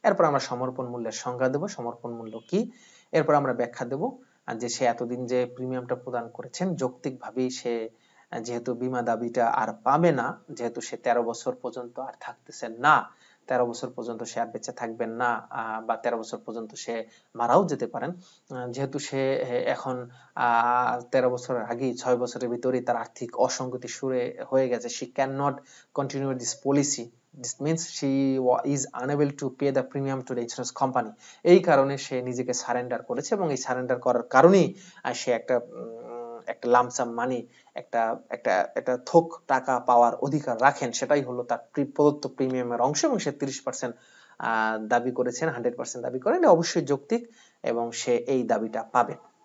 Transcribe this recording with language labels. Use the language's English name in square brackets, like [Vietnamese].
[Bangla] এরপর আমরা সমর্পণ মূল্যের সংজ্ঞা দেব, সমর্পণ মূল্য কি, এরপর আমরা ব্যাখ্যা দেব যে সে এতদিন যে প্রিমিয়ামটা প্রদান করেছেন যৌক্তিকভাবেই সে যেহেতু বীমা দাবিটা আর পাবে না, যেহেতু সে 13 বছর পর্যন্ত আর থাকতেছেন না, 13 বছর পর্যন্ত সে আর বেঁচে থাকবেন না, বা 13 বছর পর্যন্ত সে মারাও যেতে পারেন। যেহেতু সে এখন 13 বছরের আগেই 6 বছরের ভিতরেই তার আর্থিক অসঙ্গতি শুরু হয়ে গেছে, [English] she cannot continue this policy. This means she is unable to pay the premium to the insurance company. [Bangla] এই কারণে সে নিজেকে সারেন্ডার করেছে এবং এই সারেন্ডার করার কারণেই সে একটা লামসাম মানি, একটা একটা একটা থোক টাকা পাওয়ার অধিকার রাখেন, সেটাই হলো তার প্রদত্ত প্রিমিয়ামের অংশ এবং সে 30% দাবি করেছেন, 100% দাবি করেন, অবশ্যই যৌক্তিক এবং সে এই দাবিটা পাবে।